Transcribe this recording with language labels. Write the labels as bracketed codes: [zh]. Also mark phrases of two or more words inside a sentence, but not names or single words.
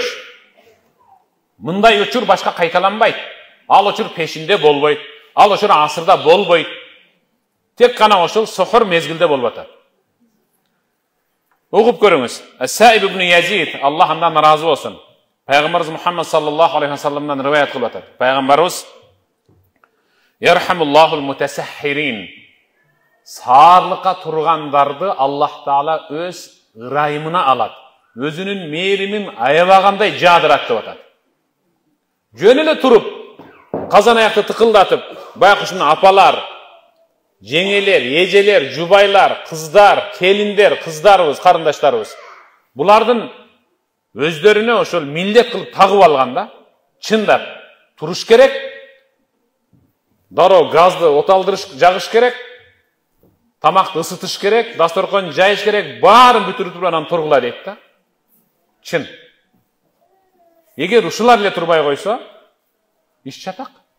[ky] Мындай учур башка кайталанбайт. Ал учур пешинде болбойт. Ал учур асырда болбойт. Тек гана ошол сухур мезгилде болуп атат. Окуп көрүңүз. Саиб ибн Язид, Аллах андан разы болсун. Пайгамбарыбыз Мухаммад [ar] صلى الله عليه وسلم [ky] риваят кылып атат. [ar] Пайгамбарыбыз "يرحم الله المتسحرين." [ky] Саарлыкка тургандарды Аллах Таала өз ырайымына алат. Өзүнүн мээримин аябагандай жаадырат деп атат. Жөн эле туруп, казан аякты тыкылдатып, байкушун апалар, жеңелер, ежелер, жубайлар, [kk] қыздар, келиндер, қыздарыбыз, қарындаштарыбыз. Бұлардың өздеріне [ky] ошол милдет кылып тагып алганда, чындап туруш керек, дароо газды оталдырыш, жагыш керек, тамакты ысытыш керек, дасторкон жайыш керек, баарын бүтүрүп анан тургула дейт да. Чын. Эгер ушулар эле турбай койсо, иш чатак.